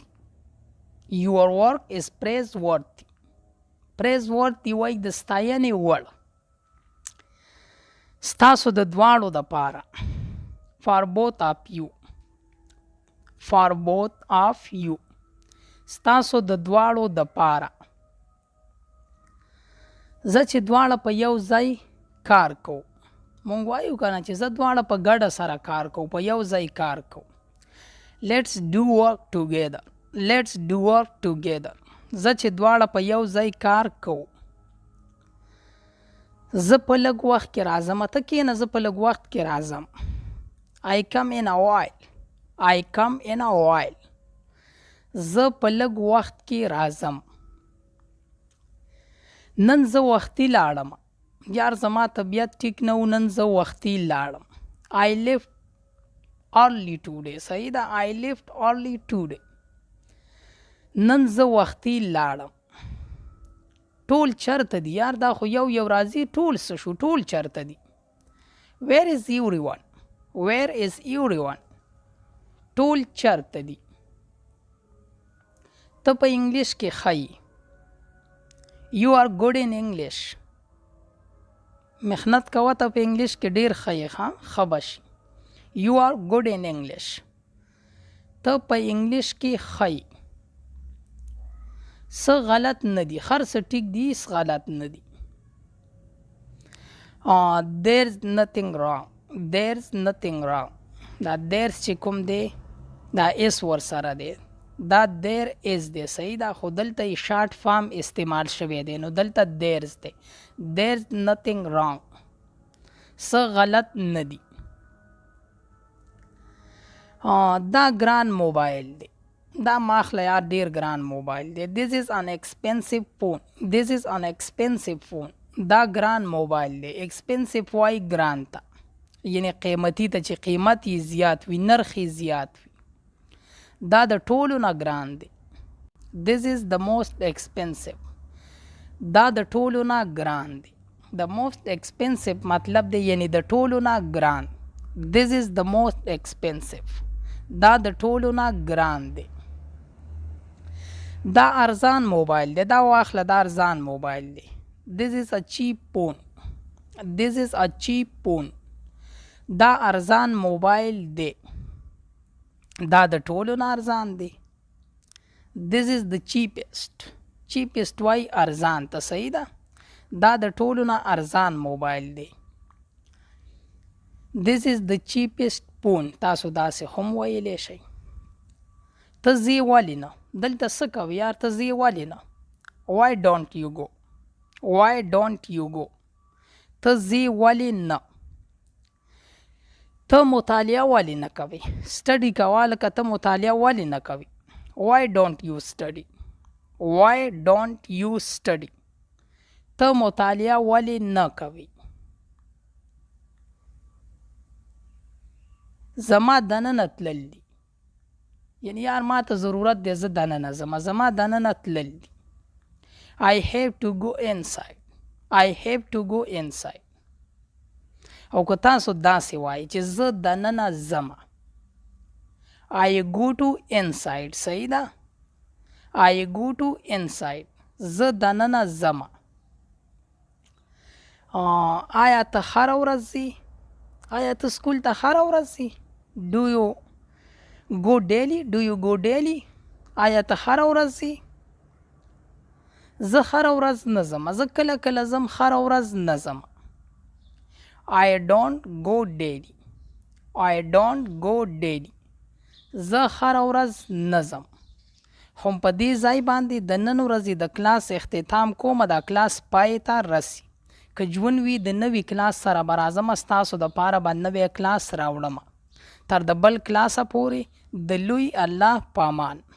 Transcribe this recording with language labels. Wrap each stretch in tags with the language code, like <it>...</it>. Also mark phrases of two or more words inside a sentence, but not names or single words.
<en>Your work is praiseworthy.</en> <ps>praiseworthy وایي د ستاینې وړ. ستاسو د دواړو دپاره.</ps> <en>For both of you. For both of you.</en> <ps>ستاسو د دواړو دپاره. زه چې دواړه په یو ځای کار کوو، مونږ وایو کنه چې زه دواړه په ګډه سره کار کوو، په یو ځای کار کوو.</ps> <en>Let's do work together. Let's do work together.</en> <ps>زه چې دواړه په یو ځای کار کوو. زه په لږ وخت کې راځم. ته کښېنه، زه په لږ وخت کې راځم.</ps> <en>I come in a while. I come in a while.</en> <ps>زه په لږ وخت کې راځم. نن زه وختي لاړم. یار زما طبیعت ټیک نه و، نن زه وختي لاړم.</ps> <en>I left early today.</en> <ps>صحیح ده.</ps> <en>I left early today.</en> <ps>نن زه وختي لاړم. ټول چرته دي یار، دا خو یو راځي، ټول څه شو، ټول چرته دي.</ps> <en>Where is everyone? Where is everyone?</en> <ps>ټول چرته دي. ته په انګلیش کې ښه یې.</ps> <en>You are good in English.</en> <ps>محنت کوه، ته په انګلیش کې ډیر ښه یې. ښه به شي.</ps> <en>You are good in English.</en> <ps>ته په انګلیش کې ښه یې. څه غلط نه دي، هر څه ټیک دي، هیڅ غلط نه دي.</ps> <en>There's nothing wrong. There's nothing wrong.</en> <ps>دا there's چې کوم دی دا اس ورسره دی، دا</ps> <en>there is</en> <ps>دی. صحیح ده. خو دلته یې</ps> <en>short form</en> <ps>استعمال شوی دی، نو دلته there's دی.</ps> <en>There's nothing wrong.</en> <ps>څه غلط نه دي. دا ګران موبایل دی، دا ماخله یار ډیر ګران موبایل دی.</ps> <en>This is an expensive phone. This is an expensive phone.</en> <ps>دا ګران موبایل دی. expensive وای ګران ته، یعنی قیمتي ته چې قیمت یې زیات وي، نرخ یې زیات وي. دا د ټولو نه ګران دی.</ps> <en>This is the most expensive.</en> <ps>دا د ټولو نه ګران دی.</ps> <en>The most expensive</en> <ps>مطلب دی یعنی د ټولو نه ګران.</ps> <en>This is the most expensive.</en> <ps>دا د ټولو نه ګران دی. دا ارزان موبایل دی، دا واخله دا ارزان موبایل دی.</ps> <en>This is a cheap phone. This is a cheap phone.</en> <ps>دا ارزان موبایل دی، دا د ټولو نه ارزان دی.</ps> <en>This is the cheapest. cheapest</en> <ps>وای ارزان ته، صحیح ده. دا د ټولو نه ارزان موبایل دی.</ps> <en>This is the cheapest phone.</en> <ps>تاسو داسې هم ویلی شئ. ته ځې ولې نه؟ دلته څه کوې یار؟ ته ځې ولې نه؟</ps> <en>Why don't you go? Why don't you go?</en> <ps>ته ځې ولې نه؟ ته مطالعه ولې نه کوې؟ سټډي کوه لکه ته مطالعه ولې نه کوې؟</ps> <en>Why don't you study? Why don't you study?</en> <ps>ته مطالعه ولې نه کوې؟ زما دننه تلل دي، یعنی یار ما ته ضرورت دی زه دننه ځمه، زما دننه تلل دي.</ps> <en>I have to go inside. I have to go inside.</en> <ps>او که تاسو داسې وایي چې زه دننه ځمه،</ps> <en>I go to inside.</en> <ps>صحیح ده.</ps> <en>I go to inside.</en> <ps>زه دننه ځمه. آیا ته هره ورځ ځې؟ آیا ته سکول ته هره ورځ ځې؟</ps> <en>Do you go daily? Do you go daily?</en> <ps>آیا ته هره ورځ ځې؟ زه هره ورځ نه ځم، زه کله کله ځم، هره ورځ نه ځم.</ps> <en>I don't go daily. I don't go daily.</en> <ps>زه هره ورځ نه ځم. خو په دې ځای باندې د نن ورځې د کلاس اختتام کومه، دا کلاس پای ته رسي. که ژوند وي د نوي کلاس سره به راځم، ستاسو دپاره به نوی کلاس راوړم. تر د بل کلاسه پورې د لوی الله پامان.</ps>